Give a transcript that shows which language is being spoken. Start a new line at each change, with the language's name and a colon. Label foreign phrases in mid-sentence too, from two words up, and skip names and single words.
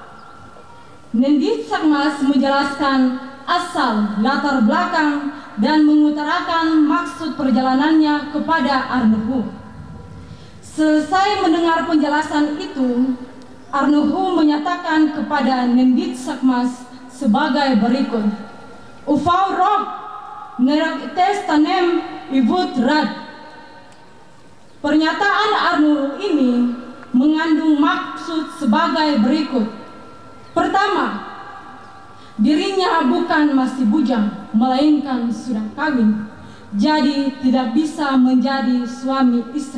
Indonesian: Nendit Sakmas menjelaskan asal, latar belakang, dan mengutarakan maksud perjalanannya kepada Arnuhu. Selesai mendengar penjelasan itu, Arnuhu menyatakan kepada Nendit Sakmas sebagai berikut, "Ufau rok nerak ites tanem ibut rad." Pernyataan Arnuhu ini mengandung maksud sebagai berikut. Pertama, dirinya bukan masih bujang, melainkan sudah kawin, jadi tidak bisa menjadi suami istri.